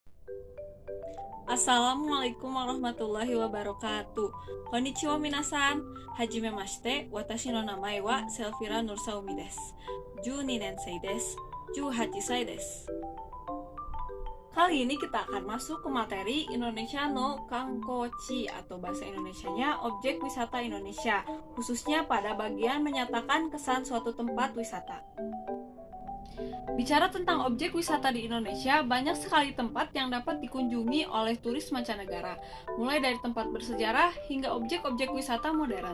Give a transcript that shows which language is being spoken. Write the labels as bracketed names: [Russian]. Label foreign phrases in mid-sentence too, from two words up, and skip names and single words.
[Arabic] السلام عليكم ورحمة الله وبركاته. [Japanese] こんにちは皆さん。はじめまして。私の名前はSelfira Nursaumiです. 12年生です. 18歳です. [Indonesian] Kali ini kita akan masuk ke materi [Japanese] インドネシアの観光地 [Indonesian] atau bahasa Indonesianya objek wisata Indonesia, khususnya pada bagian menyatakan kesan suatu tempat wisata. Bicara tentang objek wisata di Indonesia, banyak sekali tempat yang dapat dikunjungi oleh turis mancanegara, mulai dari tempat bersejarah hingga objek-objek wisata modern.